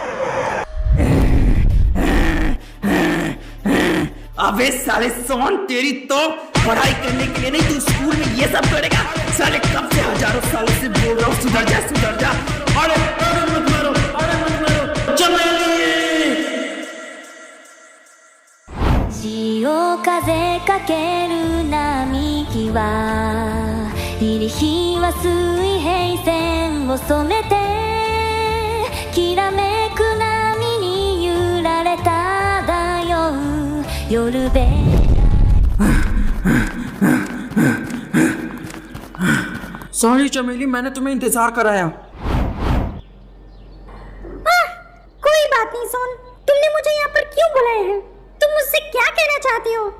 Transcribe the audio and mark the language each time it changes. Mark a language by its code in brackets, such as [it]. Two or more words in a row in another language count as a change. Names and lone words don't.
[hi] अबे साले सोन, तेरी तो पढ़ाई करने के लिए नहीं, तू स्कूल में ये सब करेगा? साले कब से हजारों सालों से बोल रहा हूँ, सुधर जा सुधर जा। अरे मत मारो, अरे मत मारो चमेली। [ja] 潮風かける並木は入り日は水平線を染めてきらめく波に揺られただよ夜べ [hi] सॉरी चमेली, मैंने तुम्हें इंतजार कराया। कोई बात नहीं सोन, तुमने मुझे यहाँ पर क्यों बुलाया है? तुम मुझसे क्या कहना चाहती हो?